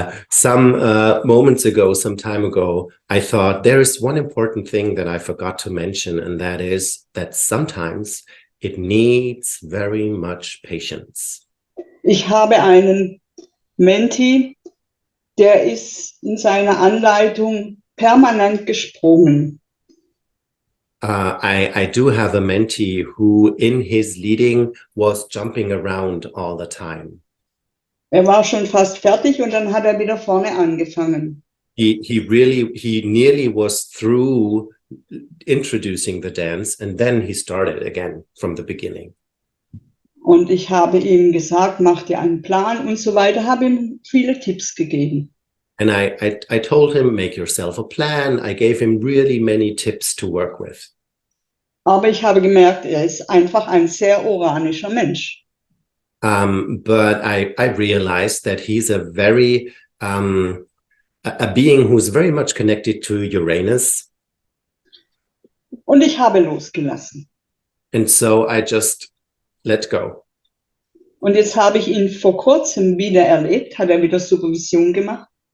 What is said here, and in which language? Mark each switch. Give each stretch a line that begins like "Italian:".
English: Some time ago, I thought there is one important thing that I forgot to mention, and that is that sometimes it needs very much patience.
German: Ich habe einen Menti, der ist in seiner Anleitung permanent gesprungen.
English: I do have a mentee who in his leading was jumping around all the time.
German: Er war schon fast fertig und dann hat er wieder vorne angefangen.
English: He nearly was through introducing the dance and then he started again from the beginning.
German: Und ich habe ihm gesagt, mach dir einen Plan und so weiter, habe ihm viele Tipps gegeben.
English: And I told him, make yourself a plan. I gave him really many tips to work with.
German: Aber ich habe gemerkt, er ist einfach ein sehr oranischer Mensch.
English: But I realized that he's a very a being who's very much connected to Uranus.
German: Und ich habe losgelassen.
English: And so I just let go.
German: Und jetzt habe ich ihn vor kurzem wieder erlebt, hat er wieder Supervision gemacht.